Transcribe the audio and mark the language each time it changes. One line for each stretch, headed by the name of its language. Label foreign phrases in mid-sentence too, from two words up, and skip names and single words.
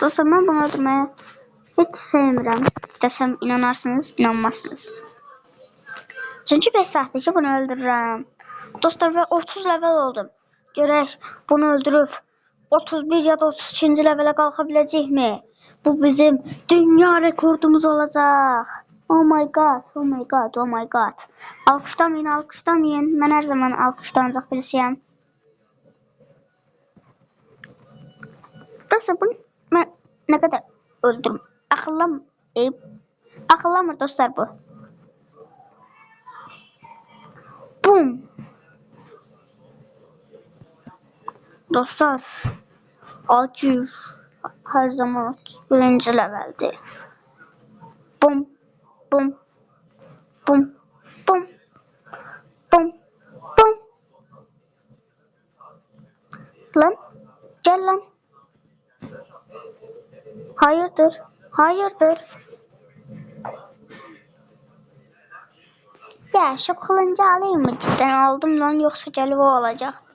Azerbaijani: Dostlar ben bunu öldürməyə heç sevmirəm. Desəm inanarsınız, inanmazsınız. Çünki 5 saatdir ki bunu öldürürəm. Dostlar və 30 level oldum. Görək bunu öldürüb 31 ya da 32. level'e qalxa biləcəkmi? Bu bizim dünya rekordumuz olacaq.
English: Oh my god, oh my god, oh my god.
Azerbaijani: Alkışlamayın, alkışlamayın. Mən hər zaman alkışlanacaq birisiyəm. Dostlar bunu mən nə qədər öldürüm. Akıllamır dostlar bu. Bum. Dostlar Akif her zaman 31. leveldi. Bum bum bum bum bum bum.
Turkish: Lan gel lan. Hayırdır? Hayırdır? Ya şu kılınca alayım mı? Cidden aldım lan, yoksa gelip o alacaktı.